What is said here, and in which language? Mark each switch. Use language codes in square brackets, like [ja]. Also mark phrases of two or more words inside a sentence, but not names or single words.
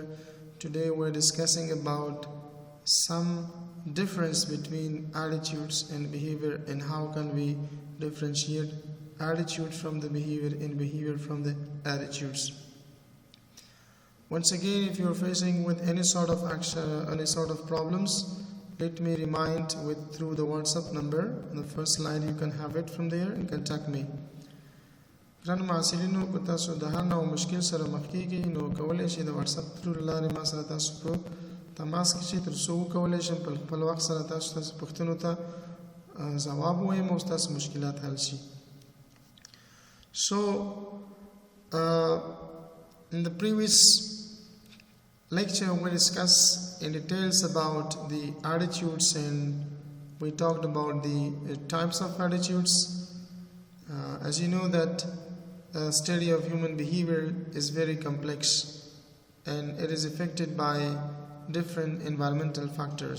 [en] Today we're discussing about some difference between attitudes and behavior and how can we differentiate attitude from the behavior and behavior from the attitudes. Once again, if you're facing with any sort of action, any sort of problems, let me remind through the WhatsApp number. On the first slide you can have it from there and contact me. [ps] ګران محصلینو که تاسو د هر نوع مشکل سره مخ کیږئ نو کولی شئ د واتساپ تھرو لارې ما سره تاسو په تماس کې شئ تر څو وکولی شم په خپل وخت سره تاسو پوښتنو ته ځواب ووایم او ستاسو مشکلات حل شي. [en] So in the previous lecture we discussed in details about the attitudes and we talked about the types of attitudes. As you know that study of human behavior is very complex and it is affected by different environmental factors.